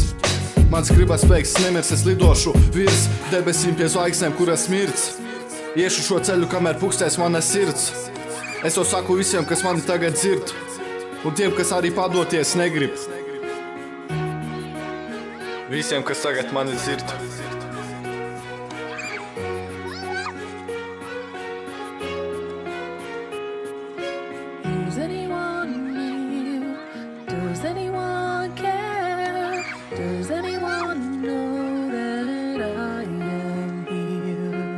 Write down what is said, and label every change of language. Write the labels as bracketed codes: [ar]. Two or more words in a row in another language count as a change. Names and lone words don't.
[lv] Mans gribas spēks nemirs, es lidošu virs debesīm pie zvaigznēm, kuras mirts. Iešu šo ceļu, kamēr pukstēs mana sirds. Es to saku visiem, kas mani tagad dzird, un tiem, kas arī padoties negrib. Visiem, kas tagad mani dzird. [en] Is anyone here? Does anyone care? Does anyone know that I am here?